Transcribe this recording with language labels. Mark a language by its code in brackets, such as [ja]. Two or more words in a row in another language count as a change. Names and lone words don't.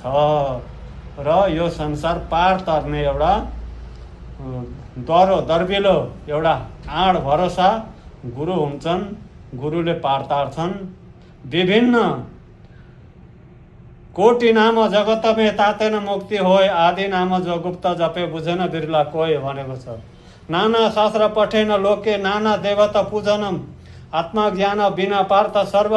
[ne] र यो संसार पार तर्ने एउटा दर्बिलो एउटा आड भरोसा गुरु हुन्छन्। गुरुले पार तार्छन्। [hi] विभिन्न कोटि नाम जगत में तातेन मुक्ति होय, आदि नाम जो गुप्त जपे बुझेन बिरला कोय [ne] भनेको छ। [sa] नाना शास्त्र पठेन लोके, नाना देवता पूजनम, आत्मा ज्ञान बिना पार्थ सर्व